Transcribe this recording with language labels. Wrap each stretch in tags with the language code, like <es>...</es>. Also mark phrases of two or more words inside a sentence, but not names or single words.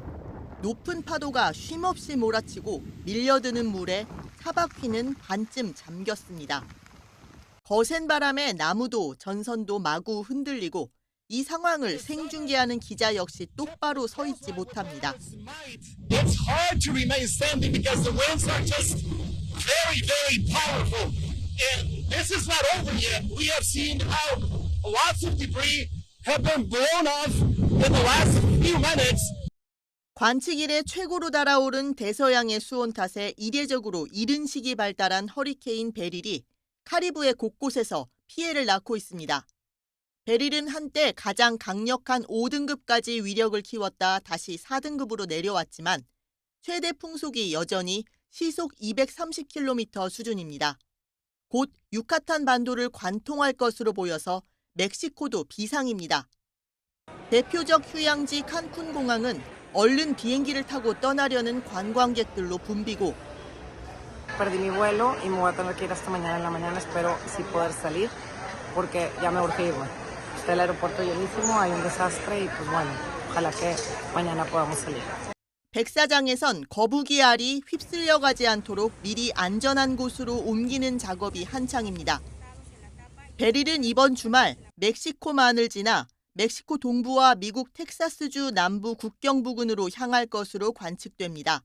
<ko>높은 파도가 쉼없이 몰아치고 밀려드는 물에 차바퀴는 반쯤 잠겼습니다. 거센 바람에 나무도 전선도 마구 흔들리고 이 상황을 생중계하는 기자 역시 똑바로 서 있지 못합니다.</ko> <en>It's hard to remain standing because the winds are just very, very powerful. And this is not over yet. We have seen how lots of debris have been blown off in the last few minutes.</en> <ko>관측 이래 최고로 달아오른 대서양의 수온 탓에 이례적으로 이른 시기 발달한 허리케인 베릴이 카리브해 곳곳에서 피해를 낳고 있습니다. 베릴은 한때 가장 강력한 5등급까지 위력을 키웠다 다시 4등급으로 내려왔지만 최대 풍속이 여전히 시속 230km 수준입니다. 곧 유카탄 반도를 관통할 것으로 보여서 멕시코도 비상입니다. 대표적 휴양지 칸쿤 공항은 얼른 비행기를 타고 떠나려는 관광객들로 붐비고</ko> <es>Perdí mi vuelo y me voy a tener que ir hasta mañana en la mañana. Espero sí poder salir porque ya me urge irme. Está el aeropuerto llenísimo, hay un desastre y pues bueno, ojalá que mañana podamos salir.</es> <ko>백사장에선 거북이 알이 휩쓸려 가지 않도록 미리 안전한 곳으로 옮기는 작업이 한창입니다. 베릴은 이번 주말 멕시코만을 지나 멕시코 동부와 미국 텍사스주 남부 국경 부근으로 향할 것으로 관측됩니다.</ko>